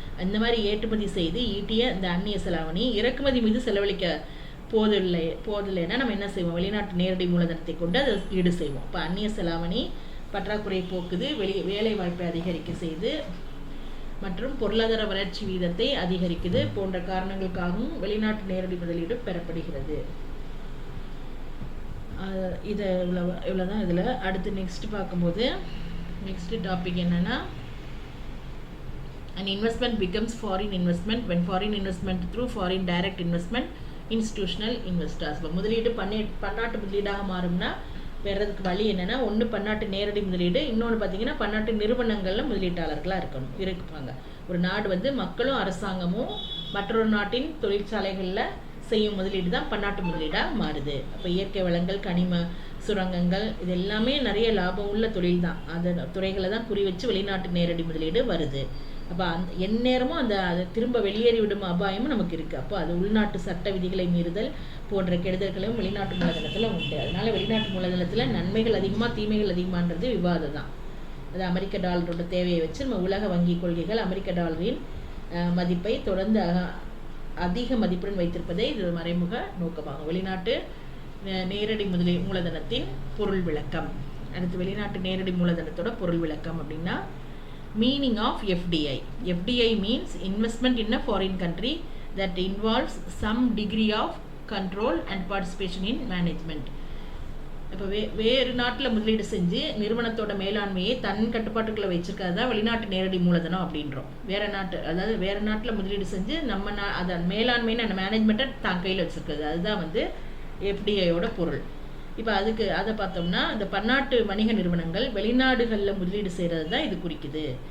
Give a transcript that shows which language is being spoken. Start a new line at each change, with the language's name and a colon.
Tamil: அந்த மாதிரி ஏற்றுமதி செய்து ஈட்டிய இந்த அந்நிய செலாவணி இறக்குமதி மீது செலவழிக்க போதில்லைன்னா நம்ம என்ன செய்வோம், வெளிநாட்டு நேரடி மூலதனத்தை கொண்டு அதை ஈடு செய்வோம். இப்போ அந்நிய செலாவணி பற்றாக்குறை போக்குது, வேலை வாய்ப்பை அதிகரிக்க செய்து மற்றும் பொருளாதார வளர்ச்சி வீதத்தை அதிகரிக்குது போன்ற காரணங்களுக்காகவும் வெளிநாட்டு நேரடி முதலீடு பெறப்படுகிறது. இதை இவ்வளோதான். இதில் அடுத்து நெக்ஸ்ட் பார்க்கும்போது நெக்ஸ்ட் டாபிக் என்னென்னா,
English: an investment becomes foreign investment when foreign investment through foreign direct investment institutional investors.
Tamil: இப்போ முதலீடு பன்னாட்டு முதலீடாக மாறும்னா பெறதுக்கு வழி என்னென்னா, ஒன்று பன்னாட்டு நேரடி முதலீடு, இன்னொன்று பார்த்தீங்கன்னா பன்னாட்டு நிறுவனங்களில் முதலீட்டாளர்களாக இருப்பாங்க. ஒரு நாடு வந்து மக்களும் அரசாங்கமும் மற்றொரு நாட்டின் தொழிற்சாலைகளில் செய்யும் முதலீடு தான் பன்னாட்டு முதலீடாக மாறுது. அப்போ இயற்கை வளங்கள், கனிம சுரங்கங்கள், இது எல்லாமே நிறைய லாபம் உள்ள தொழில் தான். அந்த துறைகளை தான் குறி வச்சு வெளிநாட்டு நேரடி முதலீடு வருது. அப்போ எந்நேரமும் அதை திரும்ப வெளியேறி விடும் அபாயமும் நமக்கு இருக்குது. அப்போ அது உள்நாட்டு சட்ட விதிகளை மீறுதல் போன்ற கெடுதல்களும் வெளிநாட்டு மூலதனத்தில் உண்டு. அதனால் வெளிநாட்டு மூலதனத்தில் நன்மைகள் அதிகமாக தீமைகள் அதிகமானது விவாதம் தான். அது அமெரிக்க டாலரோட தேவையை வச்சு நம்ம உலக வங்கி கொள்கைகள் அமெரிக்க டாலரின் மதிப்பை தொடர்ந்து அதிக மதிப்புடன் வைத்திருப்பதே இது மறைமுக நோக்கமாகும். வெளிநாட்டு நேரடி மூலதனத்தின் பொருள் விளக்கம். அடுத்து வெளிநாட்டு நேரடி மூலதனத்தோட பொருள் விளக்கம் அப்படின்னா,
English: meaning of FDI. FDI means investment in a foreign country that involves some degree of control and participation in management.
Tamil: இப்போ வேறு நாட்டில் முதலீடு செஞ்சு நிறுவனத்தோட மேலாண்மையை தன் கட்டுப்பாட்டுக்குள்ளே வச்சிருக்கிறது தான் வெளிநாட்டு நேரடி மூலதனம் அப்படின்றோம். வேறு நாட்டில் முதலீடு செஞ்சு அதை மேலாண்மைன்னு அந்த மேனேஜ்மெண்ட்டை தான் கையில் வச்சுருக்கிறது, அதுதான் வந்து FDIயோட பொருள். இப்போ அதை பார்த்தோம்னா, இந்த பன்னாட்டு வணிக நிறுவனங்கள் வெளிநாடுகளில் முதலீடு செய்கிறது தான் இது குறிக்குது.